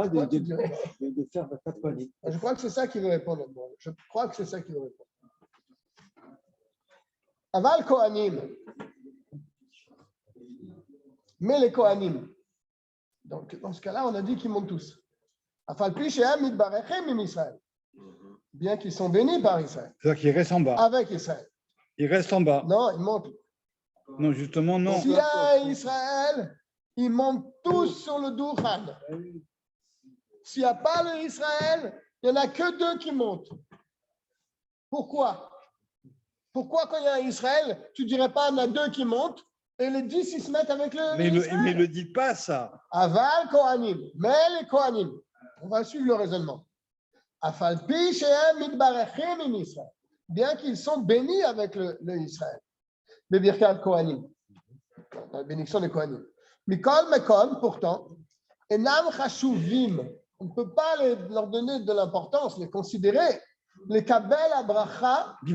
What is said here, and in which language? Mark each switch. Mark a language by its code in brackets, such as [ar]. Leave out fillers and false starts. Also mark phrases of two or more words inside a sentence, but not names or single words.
[fr] Pourquoi tu dirais- de faire 4 années. Je crois que c'est ça qu'il veut répondre. Je crois que c'est ça qu'il veut répondre. [he] אבל כהנים. [fr] Mais les Kohanim. Donc, dans ce cas-là, on a dit qu'ils montent tous. [he] אף על פי שהם מתברכים עם ישראל. [fr] Bien qu'ils sont bénis par Israël. C'est-à-dire qu'il reste en bas. Avec Israël. Il reste en bas. Non, ils montent. Non, justement, non. S'il y a Israël, ils montent tous sur le Doukhan. S'il n'y a pas le Israël, il n'y en a que 2 qui montent. Pourquoi? Pourquoi quand il y a Israël, tu ne dirais pas il y en a 2 qui montent et les 10 ils se mettent avec le Mais Israël? il ne le dit pas, ça. [he] אבל כהנים, [fr] mais les Kohanim. On va suivre le raisonnement. [he] אף על פי שהם מתברכים עם ישראל. [fr] Bien qu'ils sont bénis avec le Israël. Le [he] ברכת כהנים. [fr] La bénédiction des Kohanim. [he] מכל מקום, [fr] pourtant, [he] אינם חשובים. [fr] On ne peut pas leur donner de l'importance, les considérer. Les Kabel à Bracha, pour